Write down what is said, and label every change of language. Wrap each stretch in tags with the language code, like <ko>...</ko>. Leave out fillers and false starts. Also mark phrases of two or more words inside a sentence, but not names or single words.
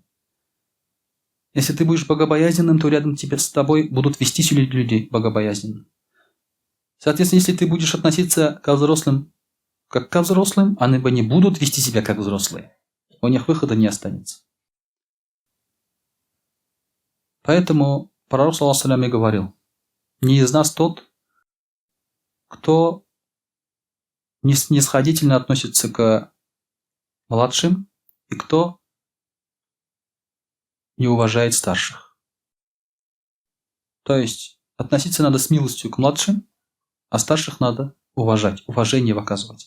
<ru>Если ты будешь богобоязненным, то рядом с тобой будут вести себя люди богобоязненно. Соответственно, если ты будешь относиться ко взрослым как ко взрослым, они бы не будут вести себя как взрослые. У них выхода не останется. Поэтому пророк,</ru> <ar>صلى الله عليه وسلم,</ar> <ru>говорил, не из нас тот, кто снисходительно относится к младшим и кто не уважает старших. То есть относиться надо с милостью к младшим, а старших надо уважать, уважение выказывать.</ru>